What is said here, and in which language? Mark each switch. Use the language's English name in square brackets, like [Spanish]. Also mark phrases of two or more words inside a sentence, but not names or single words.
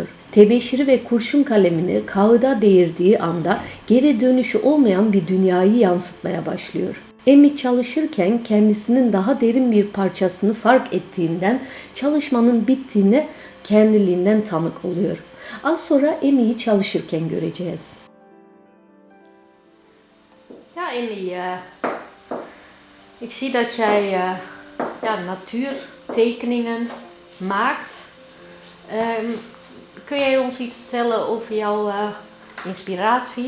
[Turkish] Tebeşiri ve kurşun kalemini kağıda değirdiği anda geri dönüşü olmayan bir dünyayı yansıtmaya başlıyor. Amy çalışırken kendisinin daha derin bir parçasını fark ettiğinden çalışmanın bittiğine kendiliğinden tanık oluyor. Az sonra Amy'yi çalışırken göreceğiz. [Dutch] Ja, Amy, ik zie dat jij natuurtekeningen maakt. Kun jij ons iets vertellen over jouw inspiratie?